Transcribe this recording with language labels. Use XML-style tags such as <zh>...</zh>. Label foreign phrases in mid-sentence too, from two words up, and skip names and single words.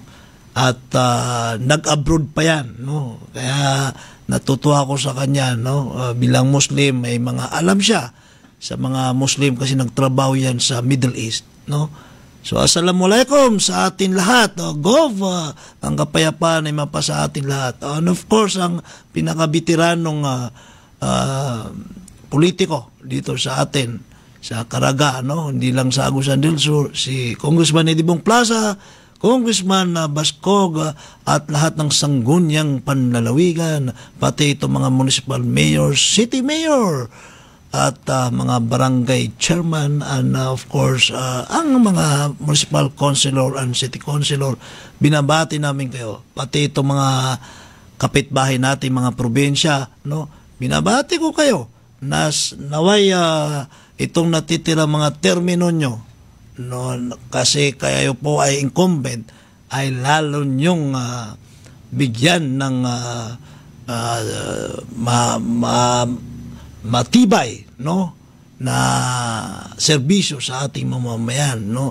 <tl>At nag-abroad pa yan, no? Kaya natutuwa ko sa kanya, no? Bilang Muslim, may mga alam siya sa mga Muslim kasi nagtrabaho yan sa Middle East, no? So, assalamualaikum sa atin lahat. Gov, ang kapayapaan ay mapa sa atin lahat.</tl> <en>And of course,</en> <tl>ang pinakabitiranong politiko dito sa atin, sa Caraga, no? Hindi lang sa Agusan del Sur, si Congressman Edibong Plaza, Congressman Bascog, at lahat ng sanggunyang panlalawigan, pati itong mga</tl> <en>municipal mayors, city mayor,</en> <tl>at mga</tl> <en>barangay chairman and of course</en> <tl>ang mga</tl> <en>municipal councilor and city councilor,</en> <tl>binabati namin kayo, pati itong mga kapitbahay natin, mga probinsya, no, binabati ko kayo na naway itong natitira mga termino nyo, no, kasi kayo po ay incumbent, ay lalo nyong bigyan ng matibay, no, na serbisyo sa ating mamamayan, no.</tl>